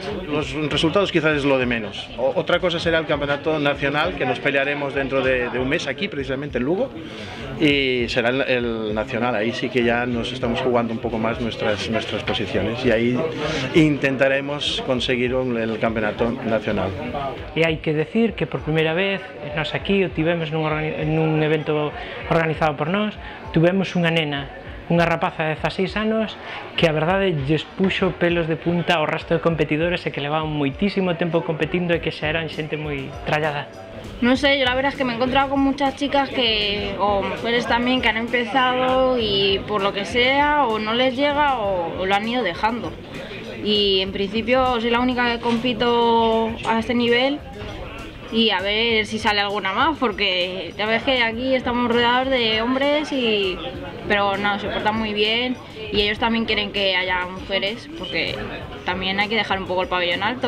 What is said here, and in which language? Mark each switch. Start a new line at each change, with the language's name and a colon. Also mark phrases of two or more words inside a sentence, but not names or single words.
Spanish: Los resultados quizás es lo de menos. Otra cosa será el campeonato nacional, que nos pelearemos dentro de un mes aquí, precisamente en Lugo, y será el nacional. Ahí sí que ya nos estamos jugando un poco más nuestras posiciones, y ahí intentaremos conseguir el campeonato nacional.
Galician: E hai que decir que por primeira vez nós aquí o tivemos nun evento organizado por nós, tuvemos unha nena, unha rapaza de 16 anos que a verdade lles puxo pelos de punta ao resto de competidores e que levaban moitísimo tempo competindo e que xa eran xente moi trallada.
Spanish: No sé, yo la verdad es que me he encontrado con muchas chicas o mujeres también que han empezado y por lo que sea o no les llega o lo han ido dejando. Y en principio soy la única que compito a este nivel y a ver si sale alguna más, porque ya ves que aquí estamos rodeados de hombres pero no, se portan muy bien y ellos también quieren que haya mujeres, porque también hay que dejar un poco el pabellón alto.